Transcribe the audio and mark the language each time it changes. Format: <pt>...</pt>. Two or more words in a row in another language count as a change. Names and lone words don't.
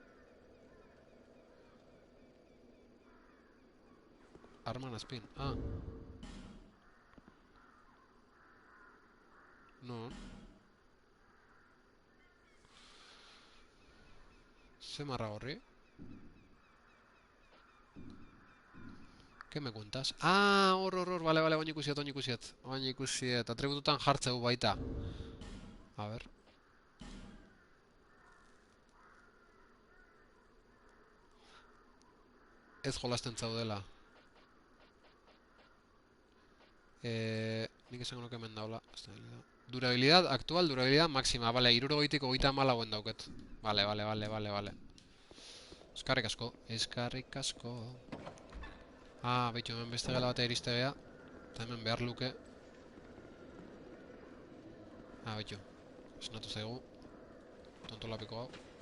<eu>Arman azpin, ah. Non. Ze marra gorri?</eu> <es>¿Qué me cuentas?</es> <eu>Ah, hor, vale, oin ikusiet. Oin ikusiet, atribututan jartzeu baita.</eu> <es>A ver.</es> <eu>Ez jolasten zaudela. Nik esango nuke hemen daula.</eu> <es>Durabilidad actual, durabilidad máxima.</es> <eu>Vale, 60tik 34 dauket. Vale. Eskarrik asko. Ah, baitu, hemen beste gela batea iriste bea. Eta hemen behar luke. Ah, baitu. Esnatu zaigu. Tonto lapiko hau.</eu>